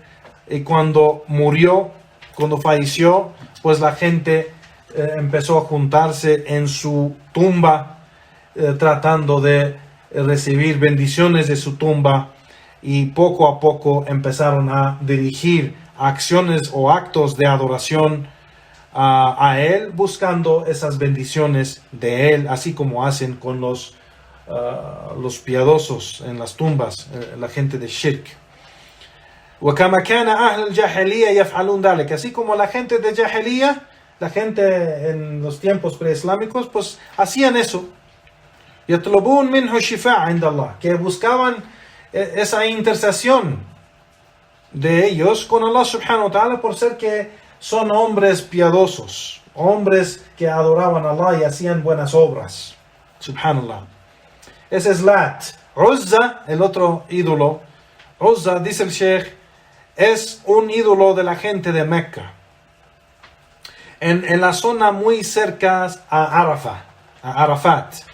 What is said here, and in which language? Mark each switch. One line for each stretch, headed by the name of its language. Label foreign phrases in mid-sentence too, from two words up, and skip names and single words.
Spanish: Y cuando murió, cuando falleció, pues la gente empezó a juntarse en su tumba, tratando de recibir bendiciones de su tumba, y poco a poco empezaron a dirigir acciones o actos de adoración a él, buscando esas bendiciones de él, así como hacen con los piadosos en las tumbas, la gente de Shirk.
Arabic: وَكَمَا كَانَ أَهْلُ الْجَاهِلِيَّةِ يَفْعَلُونَ ذَلِكَ,
Spanish: así como la gente de Jahiliya, la gente en los tiempos preislámicos, pues hacían eso.
Arabic: يَطْلُبُونَ مِنْهُ الشِّفَاءَ عِنْدَ اللَّهِ,
Spanish: que buscaban esa intercesión de ellos con Allah
Arabic: سبحانه وتعالى,
Spanish: por ser que son hombres piadosos, hombres que adoraban a Allah y hacían buenas obras. Subhanallah. Ese es Lat. Uzza, el otro ídolo. Uzza, dice el Sheikh, es un ídolo de la gente de Mecca, en la zona muy cerca a Arafat.